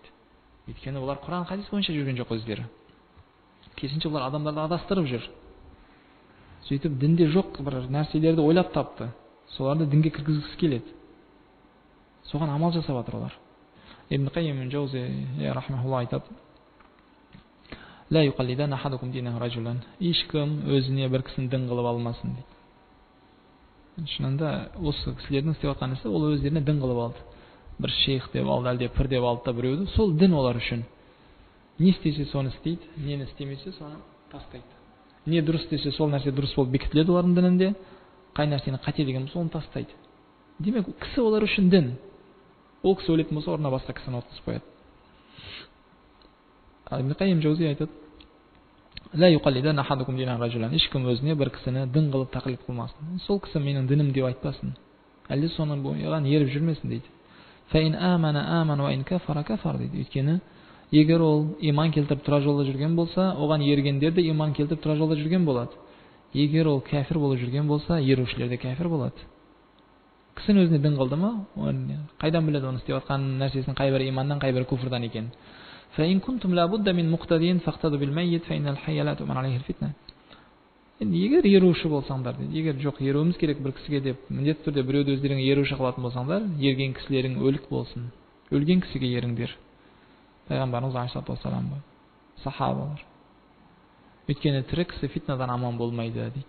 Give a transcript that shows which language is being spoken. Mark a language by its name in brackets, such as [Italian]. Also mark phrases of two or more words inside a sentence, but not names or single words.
[Kazakh] Өйткені олар Құран хадис бойынша жүрген жоқ өздері. Керісінше олар адамдарды адастырып жүр. Сөйтіп дінде жоқ бір нәрселерді ойлап тапты. Соларды дінге кіргізгісі келеді. Соған амал жасап жатыр олар. Ибн Қайим Жаузи рахмахуллах айтады: [Arabic] «لا يقلدن أحدكم دينه رجلا». [Kazakh] Ешкім өзіне бір кісіні дін қылып алмасын дейді. Шынында осы кісілердің істеп жатқан нәрсе, ол өздеріне дін қылып алды. Бір шейх деп алды, әлде пір деп алды да біреуді, сол дін олар үшін. Не істесе соны істейді, нені істемесе соны тастайды. Не дұрыс десе сол нәрсе дұрыс болып бекітіледі олардың дінінде, қай нәрсені қате деген болса оны тастайды. Демек кісі олар үшін дін. Ол кісі өлетін болса орнына басқа кісіні отырғызып қояды. Ибн Қайим Жаузи айтады: [Arabic] «لا يقلدن أحدكم دينه رجلا». [Kazakh] Ешкім өзіне бір кісіні дін қылып тақлид қылмасын. Сол кісі менің дінім деп айтпасын. Әлде соның бойынан еріп жүрмесін дейді. [Arabic] فإن آمن آمن وإن كفر كفر дейді. [Kazakh] Өйткені егер ол иман келтіріп тұра жолда жүрген болса, оған ергендер де иман келтіріп тұра жолда жүрген болады. Егер ол кәфір болып жүрген болса, ерушілер де кәфір болады. Кісінің өзіне дін қылды ма, қайдан біледі оны істеп жатқан нәрсесін қай бір иманнан, қай бір күфрдан екен. [Arabic] فإن كنتم لابد من مقتدين فاقتدوا بالميت فإن الحي لا تؤمن عليه الفتنة. [Kazakh] Егер еруші болсаңдар, егер жоқ еруіміз керек бір кісіге деп, міндетті түрде біреуді өздеріңе еруші қылатын болсаңдар, ерген кісілерің өлік болсын. Өлген кісіге еріңдер. Пайғамбарымыз [Arabic] عليه الصلاة والسلام, [Kazakh] сахабалар. Өйткені тірі кісі фитнадан аман болмайды дейді.